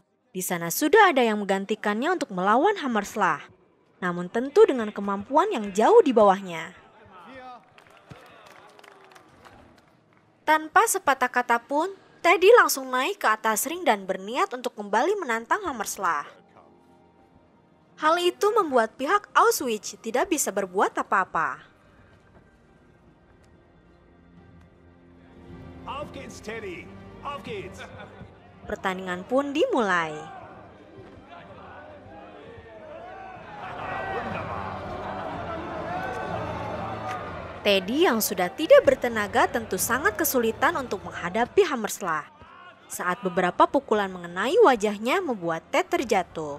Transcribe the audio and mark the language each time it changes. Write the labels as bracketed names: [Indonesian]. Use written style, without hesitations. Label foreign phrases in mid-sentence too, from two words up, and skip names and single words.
[Indonesian] Di sana sudah ada yang menggantikannya untuk melawan Hammerschlag, namun tentu dengan kemampuan yang jauh di bawahnya. Tanpa sepatah kata pun, Teddy langsung naik ke atas ring dan berniat untuk kembali menantang Hammerschlag. Hal itu membuat pihak Auschwitz tidak bisa berbuat apa-apa. [German] Auf geht's, Teddy. Auf geht's. [Indonesian] Pertandingan pun dimulai. Teddy yang sudah tidak bertenaga tentu sangat kesulitan untuk menghadapi Hammerschlag. Saat beberapa pukulan mengenai wajahnya membuat Ted terjatuh.